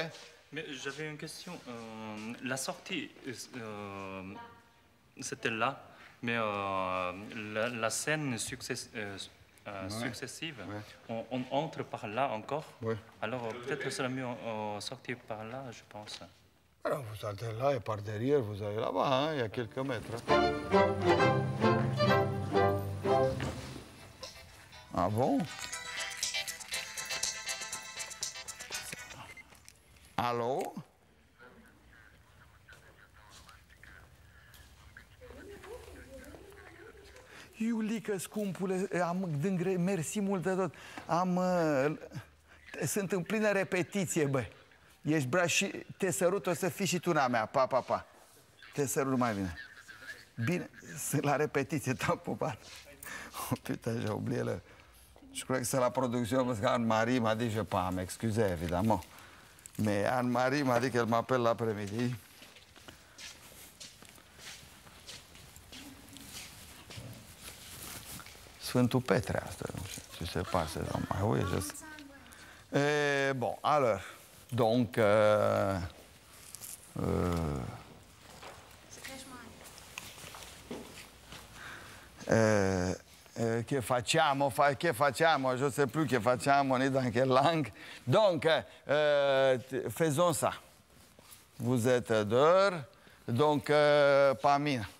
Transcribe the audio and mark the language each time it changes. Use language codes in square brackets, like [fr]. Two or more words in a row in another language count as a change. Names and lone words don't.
[fr] Mais j'avais une question. La sortie, c'était là, mais la scène successive, on entre par là encore. Oui. Alors peut-être que c'est mieux sortir par là, je pense. Alors vous sortez là et par derrière, vous allez là-bas, hein, il y a quelques mètres. Ah bon? [ro] Alo? Iulică, scumpule, mersi mult de tot. Sunt în plină repetiție, bă. Ești bra și te sărut, o să fii și tu na mea. Pa, pa, pa. Te sărut mai bine. Bine, sunt la répétition, t'as pupat. [fr] Oh putain, j'ai oublié le... Je crois que c'est la production parce qu'Anne-Marie m'a dit, je pas m'excuser évidemment. Mais Anne-Marie m'a dit qu'elle m'appelle l'après-midi. [ro] Sfântul Petre asta, nu știu ce se passe. [fr] Ah oui, je sais. Bon, alors, donc... [it] che facciamo, [fr] je sais plus [it] che facciamo, [fr] ni dans quelle langue. Donc, faisons ça. Vous êtes deux, donc Pamina.